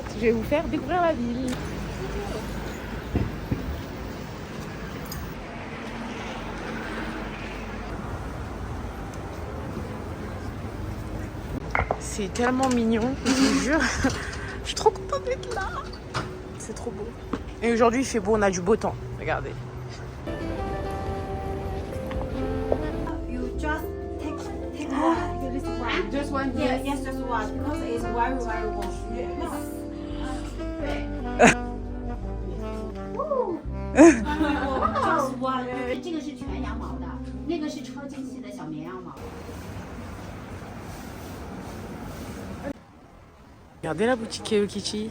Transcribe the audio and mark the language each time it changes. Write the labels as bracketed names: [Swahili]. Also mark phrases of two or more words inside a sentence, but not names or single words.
[French] Je vais vous faire découvrir la ville. C'est tellement mignon, je vous jure. Je suis trop contente d'être là. C'est trop beau. Et aujourd'hui, il fait beau, on a du beau temps. Regardez. [English] You just take one. This one. Just one, Yeah, yes, just one. Because it's very, very warm. Just one. [Chinese] 这个是全羊毛的，那个是超精细的小绵羊毛。 [French] Regardez la boutique Hello Kitty.